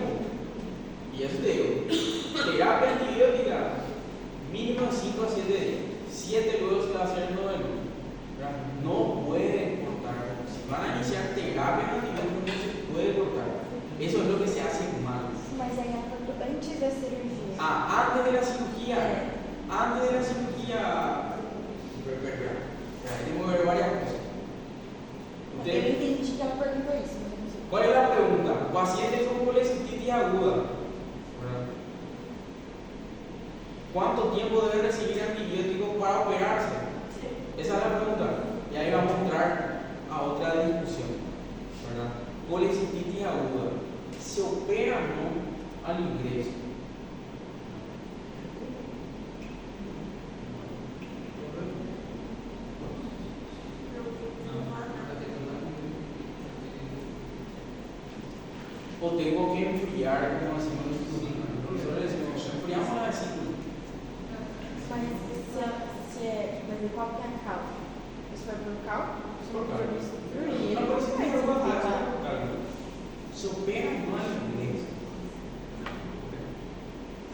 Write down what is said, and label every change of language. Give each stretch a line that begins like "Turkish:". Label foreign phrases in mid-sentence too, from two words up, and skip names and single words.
Spanish: Y eso te digo, terapia antibiótica, mínimo 5 a 7 días. 7 luego se va a hacer el noveno. No puede cortar. Si van a iniciar terapia antibiótica, no se puede cortar. Eso es lo que se hace mal.
Portuguese: Mas aí é antes da cirurgia.
Spanish: Antes de la cirugía. Antes de la cirugía. Tengo que ver varias cosas.
Portuguese: Eu entendi que ela perguntou isso.
Spanish: ¿Cuál es la pregunta? Pacientes con colecistitis aguda. ¿Cuánto tiempo debe recibir antibióticos para operarse? Esa es la pregunta. Y ahí vamos a entrar a otra discusión. Colecistitis aguda. ¿Se opera o no al ingreso? O tengo que enfriar, como decimos los profesores, decimos, enfriamos la vesícula.
Portuguese: Mas qual que é a causa? Isso foi por cálculo? Por cálculo. Destruído. Não, mas tem alguma coisa.
Spanish: Se opera no ingreso.